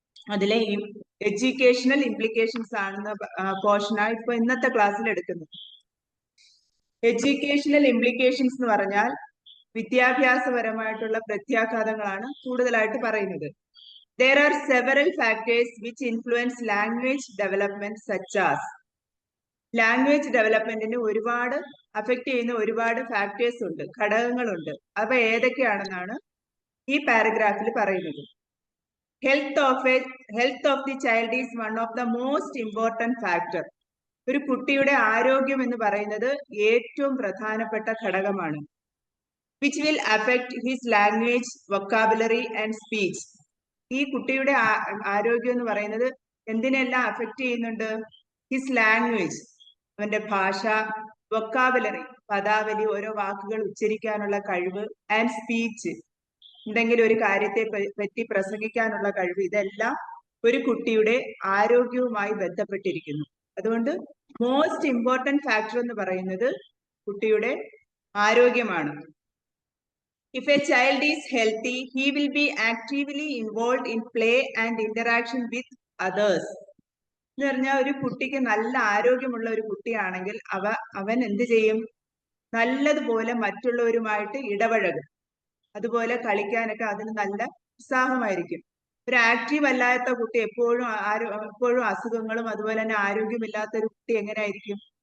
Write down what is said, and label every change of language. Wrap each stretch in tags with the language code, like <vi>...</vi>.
<ml>അതിലെ educational implications ആണെന്ന പോർഷനാണ് ഇപ്പൊ ഇന്നത്തെ ക്ലാസ്സിൽ എടുക്കുന്നത്. എഡ്യൂക്കേഷണൽ ഇംപ്ലിക്കേഷൻസ് എന്ന് പറഞ്ഞാൽ വിദ്യാഭ്യാസപരമായിട്ടുള്ള പ്രത്യാഘാതങ്ങളാണ് കൂടുതലായിട്ട് പറയുന്നത്.</ml> <en>There are several factors which influence language development such as.</en> <ml>Language ഡെവലപ്മെന്റിന് ഒരുപാട് അഫക്റ്റ് ചെയ്യുന്ന ഒരുപാട് ഫാക്ടേഴ്സ് ഉണ്ട്, ഘടകങ്ങളുണ്ട്. അവ ഏതൊക്കെയാണെന്നാണ് ഈ പാരഗ്രാഫിൽ പറയുന്നത്.</ml> <en>Health of the child is one of the most important factor.</en> <ml>ഒരു കുട്ടിയുടെ ആരോഗ്യം എന്ന് പറയുന്നത് ഏറ്റവും പ്രധാനപ്പെട്ട ഘടകമാണ്.</ml> <en>Which will affect his language, vocabulary and speech.</en> <ml>ഈ കുട്ടിയുടെ ആരോഗ്യം എന്ന് പറയുന്നത് എന്തിനെല്ലാം അഫക്റ്റ് ചെയ്യുന്നുണ്ട്? ഹിസ് ലാംഗ്വേജ്, അവന്റെ ഭാഷ, വൊക്കാബുലറി, പദാവലി, ഓരോ വാക്കുകൾ ഉച്ചരിക്കാനുള്ള കഴിവ്, ആൻഡ് സ്പീച്ച്, എന്തെങ്കിലും ഒരു കാര്യത്തെ പറ്റി പ്രസംഗിക്കാനുള്ള കഴിവ്. ഇതെല്ലാം ഒരു കുട്ടിയുടെ ആരോഗ്യവുമായി ബന്ധപ്പെട്ടിരിക്കുന്നു. അതുകൊണ്ട്</ml> <en>most important factor</en> <ml>എന്ന് പറയുന്നത് കുട്ടിയുടെ ആരോഗ്യമാണ്.</ml> <en>If a child is healthy, he will be actively involved in play and interaction with others.</en> <ml>എന്ന് പറഞ്ഞാൽ ഒരു കുട്ടിക്ക് നല്ല ആരോഗ്യമുള്ള ഒരു കുട്ടിയാണെങ്കിൽ അവൻ എന്ത് ചെയ്യും? നല്ലതുപോലെ മറ്റുള്ളവരുമായിട്ട് ഇടപഴകും. അതുപോലെ കളിക്കാനൊക്കെ അതിന് നല്ല ഉത്സാഹമായിരിക്കും. ഒരു ആക്റ്റീവ് അല്ലാത്ത കുട്ടി എപ്പോഴും അസുഖങ്ങളും അതുപോലെ തന്നെ ആരോഗ്യമില്ലാത്ത ഒരു കുട്ടി എങ്ങനെയായിരിക്കും?</ml>